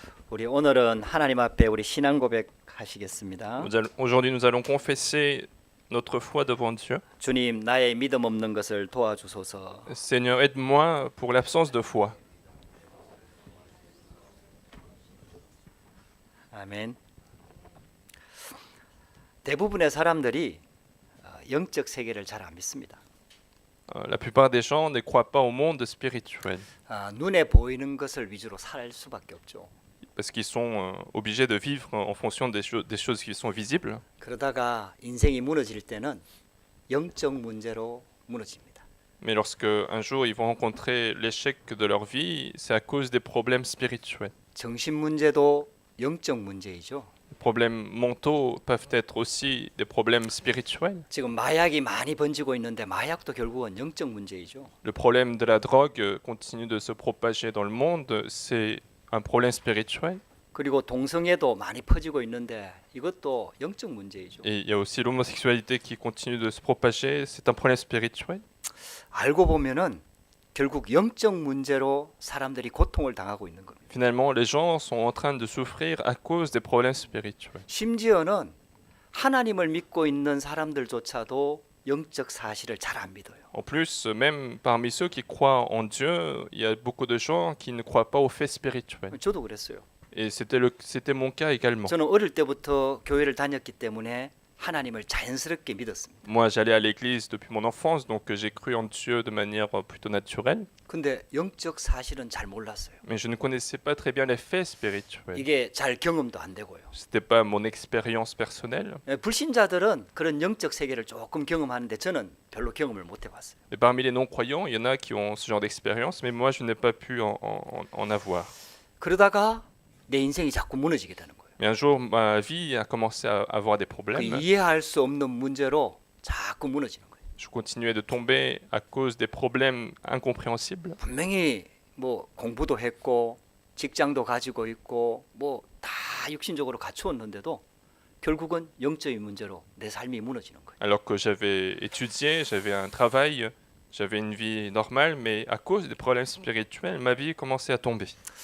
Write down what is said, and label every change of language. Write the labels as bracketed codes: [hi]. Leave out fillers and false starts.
[ko] 우리 오늘은 하나님 앞에 우리 신앙 고백하시겠습니다. [fr] Aujourd'hui, nous allons confesser notre foi devant Dieu. [ko] 주님, 나의 믿음 없는 것을 도와주소서. [fr] Seigneur, aide-moi pour l'absence de foi. [ko] 아멘. 대부분의 사람들이 영적 세계를 잘 안 믿습니다. [fr] La plupart des gens ne croient pas au monde spirituel [ko] 눈에 보이는 것을 위주로 살 수밖에 없죠. [fr] parce qu'ils sont obligés de vivre en fonction des choses qui sont visibles. [ko] 그러다가 인생이 무너질 때는 영적 문제로 무너집니다. [fr] Mais lorsque un jour ils vont rencontrer l'échec de leur vie, c'est à cause des problèmes spirituels. [ko] 정신 문제도 영적 문제이죠. [fr] Les problèmes mentaux peuvent être aussi des problèmes spirituels. [ko] 지금 마약이 많이 번지고 있는데 마약도 결국은 영적 문제이죠. [fr] Le problème de la drogue continue de se propager dans le monde, c'est un problème spirituel. [ko] 그리고 동성애도 많이 퍼지고 있는데 이것도 영적 문제이죠. [fr] Et il y a aussi l'homosexualité qui continue de se propager, c'est un problème spirituel. [ko] 알고 보면은 결국 영적 문제로 사람들이 고통을 당하고 있는 겁니다. [fr] Finalement, les gens sont en train de souffrir à cause des problèmes spirituels. [ko] 심지어는 하나님을 믿고 있는 사람들조차도 영적 사실을 잘 안 믿어요. [fr] En plus, même parmi ceux qui croient en Dieu, il y a beaucoup de gens qui ne croient pas aux faits spirituels. [ko] 저도 그랬어요. [fr] Et c'était mon cas également. [ko] 저는 어릴 때부터 교회를 다녔기 때문에 하나님을 자연스럽게 믿었습니다. [fr] Moi, j'allais à l'église depuis mon enfance, donc j'ai cru en Dieu de manière plutôt naturelle. [ko] 근데 영적 사실은 잘 몰랐어요. [fr] Mais je ne connaissais pas très bien les faits spirituels. [ko] 이게 잘 경험도 안 되고요. [fr] C'était pas mon expérience personnelle. [ko] 불신자들은 그런 영적 세계를 조금 경험하는데 저는 별로 경험을 못 해봤어요. [fr] Et parmi les non-croyants, il y en a qui ont ce genre d'expérience, mais moi, je n'ai pas pu en avoir. [ko] 그러다가 내 인생이 자꾸 무너지게 되는 거예요. [fr] Mais un jour, ma vie a commencé à avoir des 그 problèmes. [ko] 이해할 수 없는 문제로 자꾸 무너지는 거예요. [fr] Je continuais de tomber à cause des problèmes incompréhensibles. [ko] 분명히 뭐 공부도 했고 직장도 가지고 있고 뭐 다 육신적으로 갖추었는데도 결국은 영적인 문제로 내 삶이 무너지는 거예요. [fr] Alors que j'avais étudié, j'avais un travail, j'avais une vie normale, mais à cause des problèmes spirituels, ma vie commençait à tomber.